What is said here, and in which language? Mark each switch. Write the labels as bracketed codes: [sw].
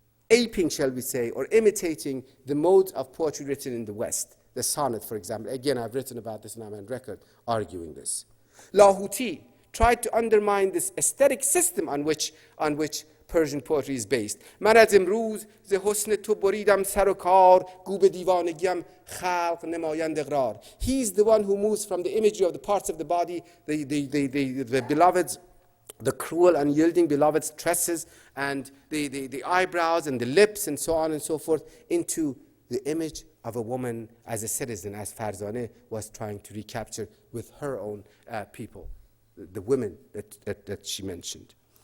[en] aping, shall we say, or imitating the modes of poetry written in the West. The sonnet, for example. Again, I've written about this and I'm on record arguing this. Lahuti tried to undermine this aesthetic system on which Persian poetry is based. [fa] من از امروز ز حسن تو بریدم سر و کار گو به دیوانگیم خلق نمایند اقرار. [en] He's the one who moves from the imagery of the parts of the body, the beloved's, the cruel, unyielding beloved's tresses and the eyebrows and the lips and so on and so forth, into the image of a woman as a citizen, as Farzaneh was trying to recapture with her own people, the women that she mentioned.